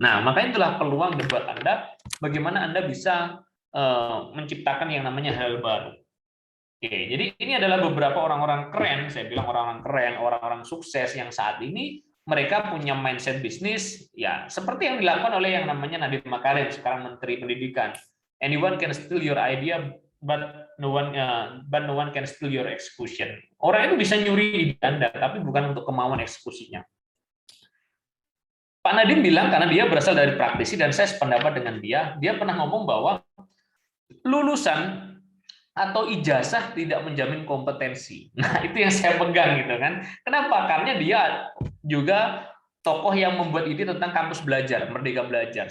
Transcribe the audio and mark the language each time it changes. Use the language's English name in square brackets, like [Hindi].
[Indonesian] Nah, makanya itulah peluang buat Anda bagaimana Anda bisa menciptakan yang namanya hal baru. Oke, jadi ini adalah beberapa orang-orang keren, saya bilang orang-orang keren, orang-orang sukses yang saat ini mereka punya mindset bisnis ya seperti yang dilakukan oleh yang namanya Nadiem Makarim, sekarang Menteri Pendidikan. [English] Anyone can steal your idea, but no one can steal your execution. [Indonesian] Orang itu bisa nyuri ide Anda, tapi bukan untuk kemauan eksekusinya. Pak Nadiem bilang, karena dia berasal dari praktisi dan saya sependapat dengan dia pernah ngomong bahwa lulusan atau ijazah tidak menjamin kompetensi. Nah, itu yang saya pegang gitu kan. Kenapa? Karena dia juga tokoh yang membuat ide tentang kampus belajar, Merdeka Belajar.